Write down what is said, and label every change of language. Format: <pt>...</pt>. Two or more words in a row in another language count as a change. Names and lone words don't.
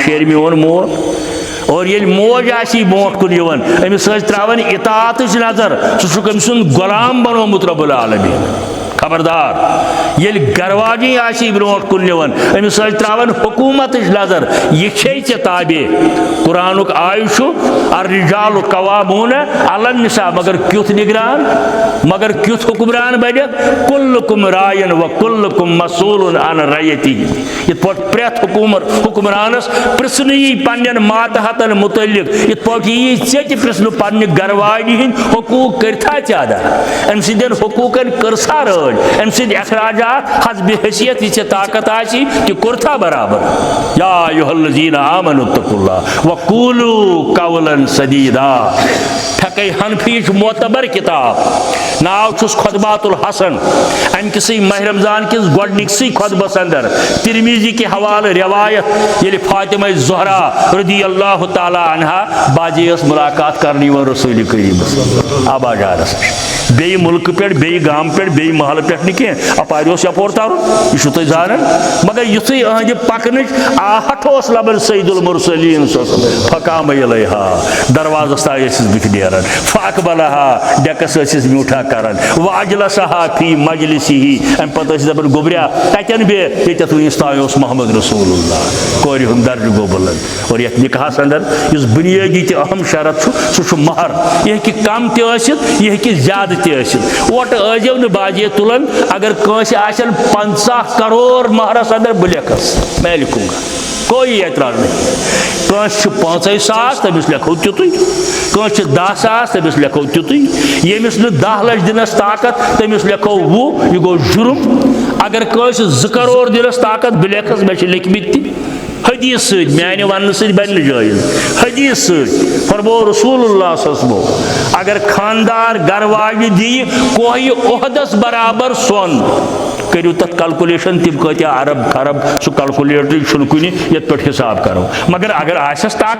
<ks>شیرِ میون مول اور ییٚلہِ موج آسی برونٛٹھ کُن یِوان أمِس ٲسۍ ترٛاوان اطاعتٕچ نظر سُہ چھُکھ أمۍ سُنٛد غلام بنومُت رۄب العالمیٖن خبردار ییٚلہِ گرواجی آسی برونٛٹھ کُن نِوان أمِس ٲسۍ ترٛاوان حکوٗمتٕچ نظر یہِ چھے ژےٚ تابے قرآنُک آیہِ چھُ</ks> <ar>الرجال قوامون علی النساء</ar> <ks>مگر کیُتھ نگران مگر کیُتھ حکمران بنِتھ</ks> <ar>کلکم راین و کلکم مسئول عن رعیتہ</ar> <ks>یِتھ پٲٹھۍ پرٛٮ۪تھ حکمرانس پرژھنہٕ یی پننٮ۪ن ماتحتن متعلق یِتھ پٲٹھۍ یی ژےٚ تہِ پرژھنہٕ پننہِ گرواجہِ ہٕنٛدۍ حقوٗق کٔرتھا ژےٚ ادا أمۍ سٕنٛدٮ۪ن حقوٗقن کٔرسا رٲچھ أمۍ سٕنٛدۍ اخراجات حسبِ حیثیت یہِ ژےٚ طاقت آسی تہِ کوٚرتھا برابر</ks> <ar>یا ایُہا الذین آمنوا اتقوا اللہ وقولوا قولا سدیدا</ar> <ks>پھیکے حنفیِچ معتبر کتاب ناو چھُس خطبات الحسن امہِ کِسٕے ماہ رمضان کِس گۄڈنِکسٕے خطبس اندر ترمیزی کہِ حوالہٕ رٮ۪وایت ییٚلہِ فاطمہ زہرا</ks> <ar>رضی اللہ تعالیٰ عنہا</ar> <ks>باجے ٲس مُلاقات کرنہِ یِوان رسول کریٖمس آبا جانس نِش بیٚیہِ مُلکہٕ پٮ۪ٹھ بیٚیہِ گامہٕ پٮ۪ٹھ بیٚیہِ محلہٕ پٮ۪ٹھ نہٕ کینٛہہ اپارِ اوس یپور ترُن یہِ چھُو تُہۍ زانان مگر یُتھُے یِہنٛدِ پکنٕچ آہٹ اوس لبان سید المرسلین</ks> <ar>فقام الیہا</ar> <ks>دروازس تام ٲسِس بٕتھِ نیران فاقبلہا ڈیکس ٲسِس میوٗٹھا کران</ks> <ar>واجلسہا فی مجلسہ</ar> <ks>امہِ پتہٕ ٲسِس دپان گوٚبریا کتٮ۪ن بیٚہہ ییٚتٮ۪تھ وٕنِس تام اوس محمد رسول اللہ کورِ ہُنٛد درجہٕ گوٚو بُلنٛد اور یتھ نکاحس اندر یُس بُنیٲدی تہِ اہم شرط چھُ سُہ چھُ مہر یہِ ہیٚکہِ کم تہِ ٲسِتھ یہِ ہیٚکہِ زیادٕ تہِ ٲسِتھ اوٹہٕ ٲسۍزیو نہٕ باجے تُلان اگر کٲنٛسہِ آسن 50 کرور مہرس اندر بہٕ لیکھس</ks> <ur>میں لکھوں گا کوئی اعتراض نہیں</ur> <ks>کٲنٛسہِ چھُ 50 ساس تٔمِس لیکھو تیُتُے کٲنٛسہِ چھُ 10 ساس تٔمِس لیکھو تیُتُے ییٚمِس نہٕ 10 لچھ دِنس طاقت تٔمِس لیکھو 20 یہِ گوٚو جُرم اگر کٲنٛسہِ 2 کرور دِنس طاقت بہٕ لیکھس مےٚ چھِ لیکھمٕتۍ تہِ حدیث سۭتۍ میانہِ وننہٕ سۭتۍ بنہِ نہٕ جٲیز حدیث سۭتۍ فرموو</ks> <ar>رسول اللہ صلی</ar> <ks>اگر خاندار گرواجہِ دِیہِ کوہہِ عہدس برابر سۄن کٔرِو تتھ کلکولیشن تِم کۭتیاہ ارب خرب سُہ کلکولیٹرٕے چھُنہٕ کُنہِ یتھ پٲٹھۍ حساب کرو مگر اگر آسٮ۪س</ks>